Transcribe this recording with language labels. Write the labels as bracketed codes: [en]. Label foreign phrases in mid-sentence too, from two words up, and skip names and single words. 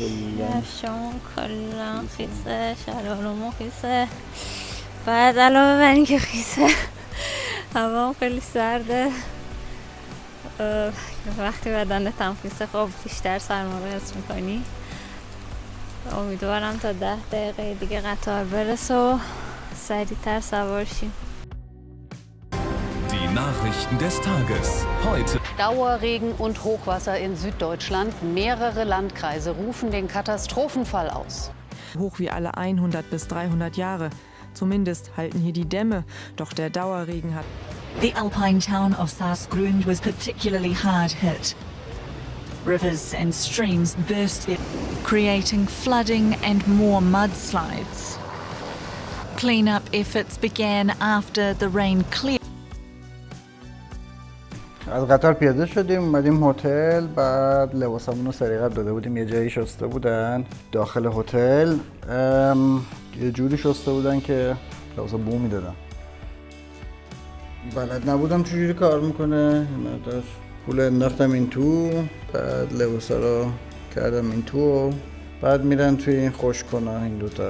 [fa] کلان خیسه، شلوارمو خیسه، بعد علاوه بر این که خیسه هوا خیلی سرده. وقتی بدنت هم خیسه خب بیشتر سرما حس میکنی. امیدوارم تا 10 دقیقه دیگه قطار برسه و سریعتر سوار شیم. [de] Die Nachrichten des Tages. Heute. Dauerregen und Hochwasser in Süddeutschland. Mehrere Landkreise rufen den Katastrophenfall aus. Hoch wie alle 100 bis 300 Jahre. Zumindest halten hier die Dämme. Doch der Dauerregen hat... [en] The alpine town of Saas-Grund was particularly hard hit. Rivers and streams burst, creating flooding and more mudslides. Cleanup efforts began after the rain cleared. [fa] از قطار پیاده شدیم، اومدیم هتل، بعد لباسمون رو سریع داده بودیم یه جایی شسته بودن داخل هتل، یه جوری شسته بودن که لباسا بو میدادن. بلد نبودم چجوری کار میکنه، مقدار پول انداختم این تو، بعد لباسا رو کردم این تو، بعد میرن توی این خشک کنه این دوتا.